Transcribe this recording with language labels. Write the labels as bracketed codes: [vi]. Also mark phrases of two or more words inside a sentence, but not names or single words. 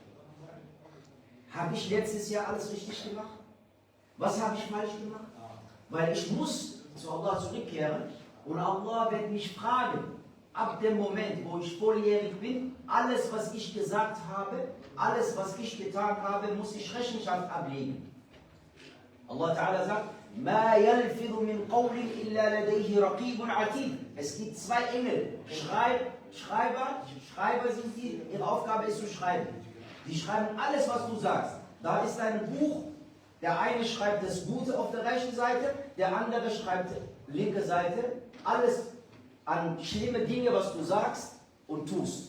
[de] Habe ich letztes Jahr alles richtig gemacht? Was habe ich falsch gemacht? Weil ich muss zu Allah zurückkehren und Allah wird mich fragen, ab dem Moment, wo ich volljährig bin, alles, was ich gesagt habe, alles, was ich getan habe, muss ich Rechenschaft ablegen. [ar] الله تعالى [de] sagt, [ar] مَا يَلْفِظُ مِنْ قَوْلٍ إِلَّا لَدَيْهِ رَقِيبٌ عَتِيدٌ. [de] Es gibt zwei Engel, Schreiber sind die, ihre Aufgabe ist zu schreiben. Die schreiben alles, was du sagst. Da ist ein Buch, der eine schreibt das Gute auf der rechten Seite, der andere schreibt linke Seite, alles an schlimme Dinge, was du sagst und tust.